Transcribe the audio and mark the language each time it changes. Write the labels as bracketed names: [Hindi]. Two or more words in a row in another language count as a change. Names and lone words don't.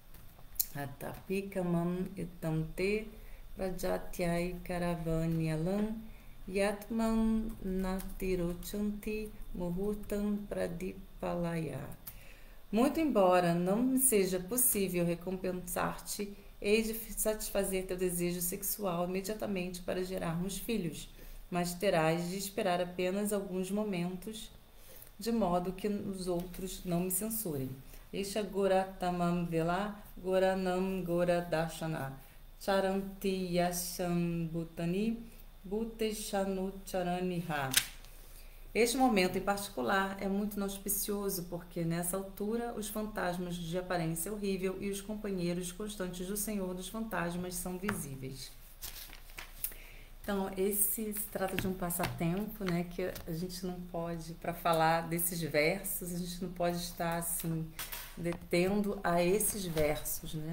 [Sanskrit] अथापि काममेतं ते प्रजात्यै करवाण्यलम् यथा मां नातिरोचन्ति मुहूर्तं प्रतिपालय. [Portuguese] Muito embora não me seja possível recompensar-te, hei de satisfazer teu desejo sexual imediatamente para gerarmos filhos, mas terás de esperar apenas alguns momentos, de modo que os outros não me censurem. [Sanskrit] एषा घोरतमा वेला घोराणां घोरदर्शनाम् चरन्ति यस्यां भूतानि भूतेशानुचराणि ह. [Portuguese] Este momento em particular é muito inauspicioso porque nessa altura os fantasmas de aparência horrível e os companheiros constantes do Senhor dos Fantasmas são visíveis. Então, esse se trata de um passatempo, né, que a gente não pode, para falar desses versos, a gente não pode estar, assim, detendo a esses versos, né?